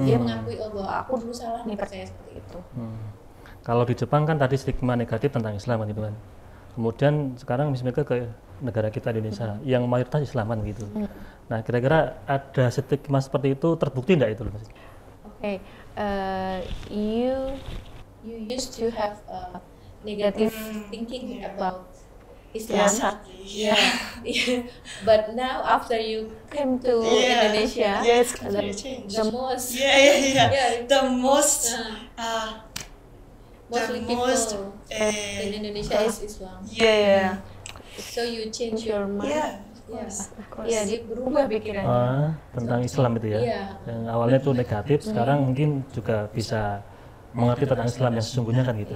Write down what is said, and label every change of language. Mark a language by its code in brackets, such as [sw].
[id] Dia mengakui bahwa aku dulu salah nih percaya seperti itu. Kalau di Jepang kan tadi stigma negatif tentang Islam kan gitu kan. Kemudian sekarang misalnya ke negara kita Indonesia yang mayoritas Islaman gitu. Nah, kira-kira ada stigma seperti itu terbukti enggak itu, Mas? [en] Okay, you used to have negative thinking about Islam. sadly, yeah. But now after you came to Yeah. Indonesia, Yeah, it's completely changed. the most Yeah. The most, mostly the most, people in Indonesia is Islam. yeah. So you change your mind. Yeah, of course, of course. [id] Iya, dia berubah pikirannya. Tentang Islam itu ya. Iya. Yang awalnya itu negatif, sekarang mungkin juga bisa mengerti tentang Islam yang sesungguhnya kan gitu.